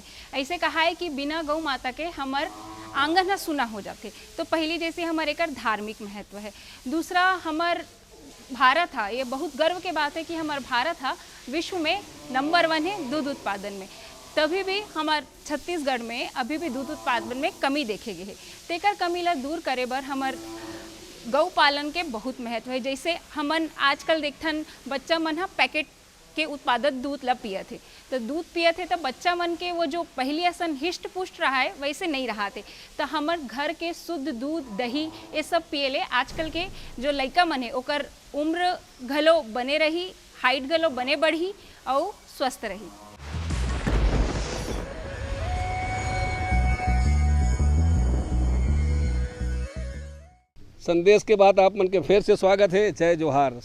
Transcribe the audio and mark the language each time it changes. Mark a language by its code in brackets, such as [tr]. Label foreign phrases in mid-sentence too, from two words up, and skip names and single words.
[hne] ऐसे कहा है कि बिना गौ माता के हमार आंगन सुना हो जाते। तो पहली जैसे हमारे एक धार्मिक महत्व है। दूसरा हमार भारत हा ये बहुत गर्व के बात है कि हमार भारत हा विश्व में नंबर 1 है दूध उत्पादन में। तभी भी हमार छत्तीसगढ़ में अभी भी दूध उत्पादन में कमी देखे गए है। तेकर कमी ला दूर करे बर हमार गौ पालन के बहुत महत्व है। जैसे हमन आजकल देखथन बच्चा मन हा पैकेट के उत्पादित दूध ला पिए थे तो दूध पिए थे तो बच्चा मन के वो जो पहली असन हिष्ट पुष्ट रहा है वैसे नहीं रहा थे। तो हमार घर के शुद्ध दूध दही ये सब पिए ले आजकल के जो लड़का मन है ओकर उम्र घलो बने रही हाइट घलो बने बढ़ी और स्वस्थ रही। संदेश के बाद आप मन के फिर से स्वागत है जय जोहार।